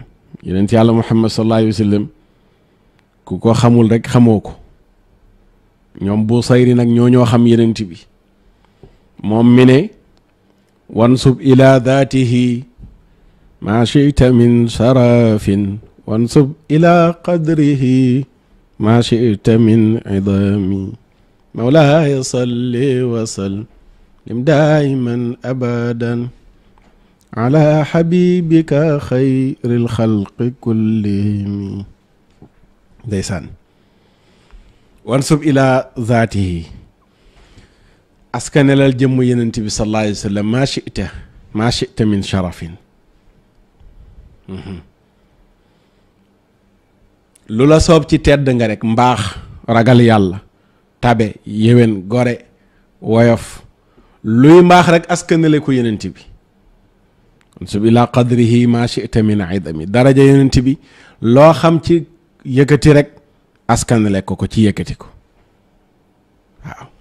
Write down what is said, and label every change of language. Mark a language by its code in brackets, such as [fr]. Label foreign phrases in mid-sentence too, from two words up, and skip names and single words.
[wo] yenent yàlla Muhammad [ar] صلى الله عليه وسلم [wo] ku ko xamul rek xamoo ko. ñoom Busayri nag ñoo xam yenent bi moom mi ne [ar] وانسب إلى ذاته ما شئت من شرف وانسب إلى قدره ما شئت من عظامي مولاي صل وسلم دائما أبدا على حبيبك خير الخلق كلهم ndeysaan وانسب إلى ذاته [wo] askanelal jëmm yenent bi [ar] صلى الله عليه وسلم ما شئت من شرف [wo] lu la soob ci tedd nga rek mbaax ragal yàlla tabe yéwén gore woyof luy mbaax rek askanele ko yenent bi [ar] وانسب إلى قدره ما شئت من عظام درجة [wo] yenent bi loo xam ci yëkkati rek askanale ko ci yëkkati ko waaw